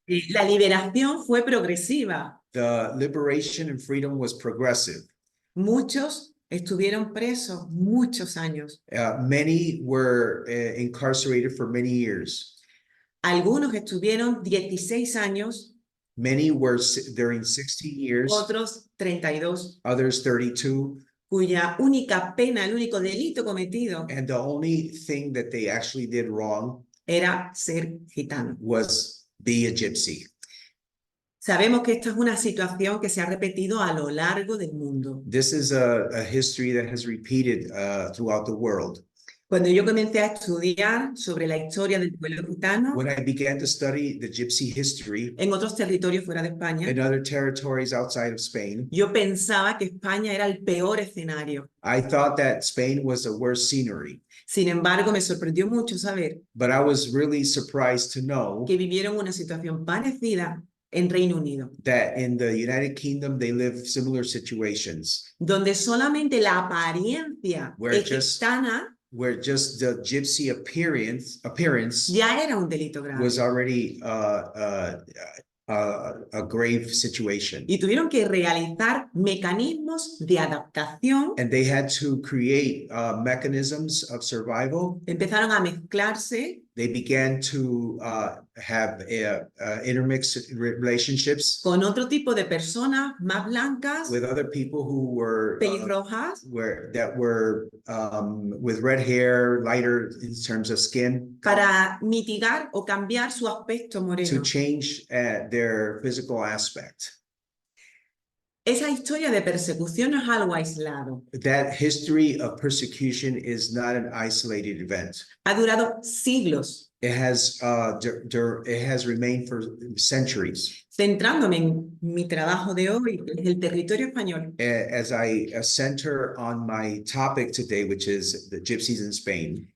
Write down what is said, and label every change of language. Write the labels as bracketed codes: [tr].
[es] La liberación fue progresiva. [en] The liberation and freedom was progressive. [es] Muchos estuvieron presos muchos años. [en] Many were incarcerated for many years. [es] Algunos estuvieron 16 años [en] Many were during 60 years, [es] otros 32, [en] others 32. [es] cuya única pena, el único delito cometido [en] And the only thing that they actually did wrong [es] era ser gitano. [en] was be a gypsy. [es] Sabemos que esta es una situación que se ha repetido a lo largo del mundo. [en] This is a history that has repeated throughout the world. [es] Cuando yo comencé a estudiar sobre la historia del pueblo gitano [en] When I began to study the gypsy history [es] en otros territorios fuera de España, [en] in other territories outside of Spain, [es] yo pensaba que España era el peor escenario. [en] I thought that Spain was the worst scenery. [es] Sin embargo, me sorprendió mucho saber [en] But I was really surprised to know [es] que vivieron una situación parecida en Reino Unido, [en] that in the United Kingdom, they live similar situations [es] donde solamente la apariencia [en] Where [es] de [en] just- [es] gitana [en] where just the gypsy appearance [es] ya era un delito grave. [en] was already a grave situation. [es] Y tuvieron que realizar mecanismos de adaptación. [en] And they had to create mechanisms of survival. [es] Empezaron a mezclarse [en] They began to have intermixed relationships [es] con otro tipo de personas más blancas, [en] with other people who were [es] pelirrojas, [en] that were with red hair, lighter in terms of skin, [es] para mitigar o cambiar su aspecto [en] to [es] moreno. [en] change their physical aspect. [es] Esa historia de persecución no es algo aislado. [en] That history of persecution is not an isolated event. [es] Ha durado siglos. [en] It has remained for centuries. [es] Centrándome en mi trabajo de hoy, que es el territorio español, [en] As I center on my topic today, which is the gypsies in Spain,